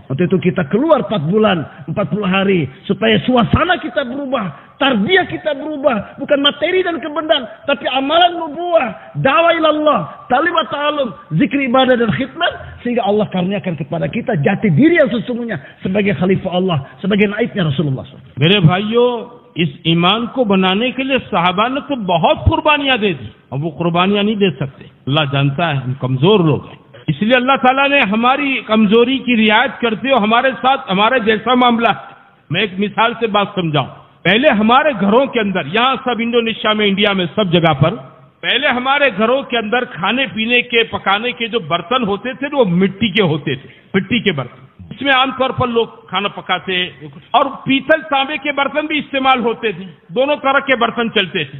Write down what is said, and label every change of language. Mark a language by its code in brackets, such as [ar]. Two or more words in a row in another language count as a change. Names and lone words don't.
[id] Untuk itu kita keluar 4 bulan, 40 hari supaya suasana kita berubah. Tarbiyah kita berubah, bukan materi dan kebenaran, tapi amalan nubuah, [ar] دعوة إلى الله, تعليم وتعلم, [id] zikir ibadah dan khidmat, sehingga Allah karuniakan kepada kita jati diri yang sesungguhnya sebagai khalifah Allah, sebagai naibnya Rasulullah. [ur] میرے بھائیوں اس ایمان کو بنانے کے لیے صحابہ نے تو بہت قربانیاں دے دی، اب وہ قربانیاں نہیں دے سکتے، اللہ جانتا ہے ہم کمزور لوگ ہیں، اس لیے اللہ تعالیٰ نے ہماری کمزوری کی رعایت کرتے ہوئے ہمارے ساتھ ہمارے جیسا معاملہ ہے۔ میں ایک مثال سے بات سمجھاؤں، پہلے ہمارے گھروں کے اندر، یہاں سب انڈونیشیا میں، انڈیا میں، سب جگہ پر پہلے ہمارے گھروں کے اندر کھانے پینے کے پکانے کے جو برتن ہوتے تھے وہ مٹی کے ہوتے تھے، مٹی کے برتن، اس میں عام طور پر لوگ کھانا پکاتے، اور پیتل تانبے کے برتن بھی استعمال ہوتے تھے، دونوں طرح کے برتن چلتے تھے۔